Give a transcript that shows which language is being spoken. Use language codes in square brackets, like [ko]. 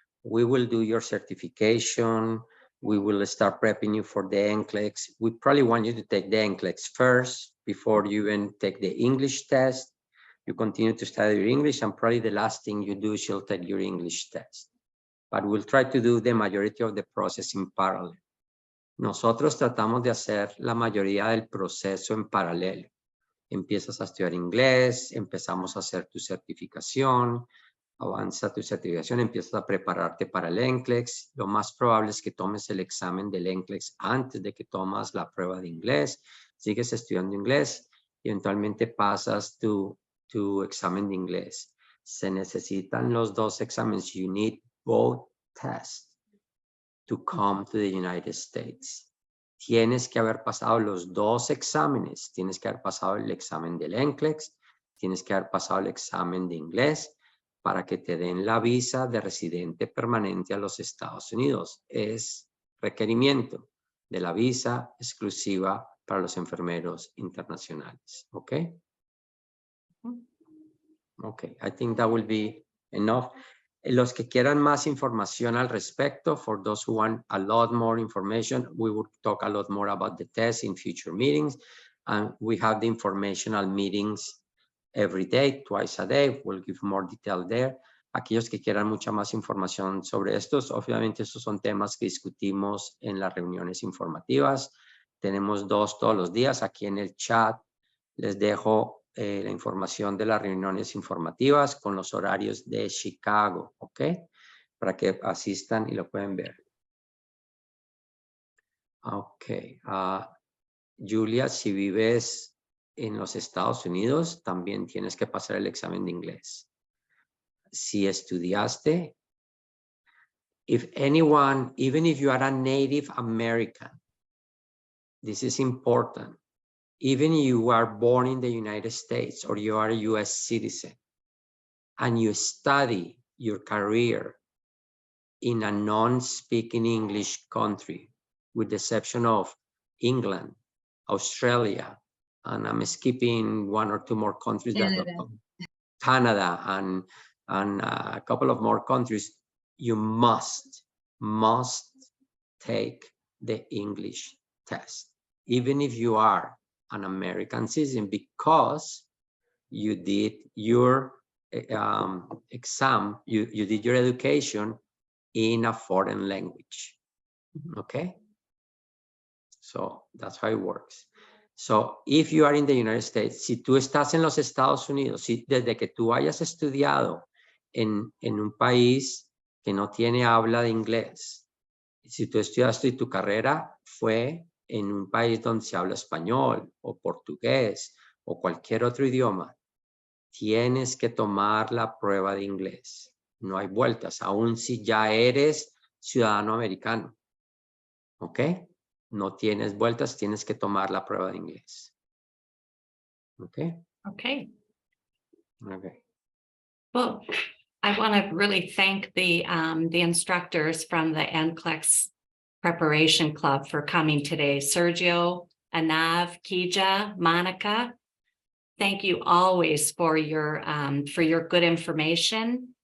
[en] We will do your certification. We will start prepping you for the NCLEX. We probably want you to take the NCLEX first before you even take the English test. You continue to study your English, and probably the last thing you do is you'll take your English test. But we'll try to do the majority of the process in parallel. [es] Nosotros tratamos de hacer la mayoría del proceso en paralelo. Empiezas a estudiar inglés, empezamos a hacer tu certificación, avanza tu certificación, empiezas a prepararte para el NCLEX. Lo más probable es que tomes el examen del NCLEX antes de que tomas la prueba de inglés. Sigues estudiando inglés y eventualmente pasas tu examen de inglés. Se necesitan los dos exámenes. [en] You need both tests to come to the United States. [es] Tienes que haber pasado los dos exámenes. Tienes que haber pasado el examen del NCLEX. Tienes que haber pasado el examen de inglés para que te den la visa de residente permanente a los Estados Unidos. Es requerimiento de la visa exclusiva para los enfermeros internacionales. ¿Ok? [en] Ok, I think that will be enough. [es] Los que quieran más información al respecto, [en] for those who want a lot more information, we will talk a lot more about the test in future meetings. And we have the informational meetings every day, twice a day. We'll give more detail there. [es] Aquellos que quieran mucha más información sobre estos, obviamente estos son temas que discutimos en las reuniones informativas. Tenemos 2 todos los días. Aquí en el chat les dejo la información de las reuniones informativas con los horarios de Chicago, ¿ok? Para que asistan y lo pueden ver. Ok. Julia, si vives en los Estados Unidos, también tienes que pasar el examen de inglés. Si estudiaste, [en] if anyone, even if you are a Native American, this is important. Even if you are born in the United States or you are a US citizen and you study your career in a non-speaking English country, with the exception of England, Australia, and I'm skipping one or two more countries, Canada and a couple of more countries, you must take the English test, even if you are an American citizen, because you did your exam, you did your education in a foreign language. Okay, so that's how it works. So if you are in the United States, [es] si tú estás en los Estados Unidos, si desde que tú hayas estudiado en un país que no tiene habla de inglés, si tú estudiaste y tu carrera fue en un país donde se habla español o portugués o cualquier otro idioma, tienes que tomar la prueba de inglés. No hay vueltas, aun si ya eres ciudadano americano. ¿Ok? No tienes vueltas, tienes que tomar la prueba de inglés. ¿Ok? [en] Okay. Okay. Well, I want to really thank the instructors from the NCLEX Preparation Club for coming today. Sergio, Anav, Kija, Monica, thank you always for your good information.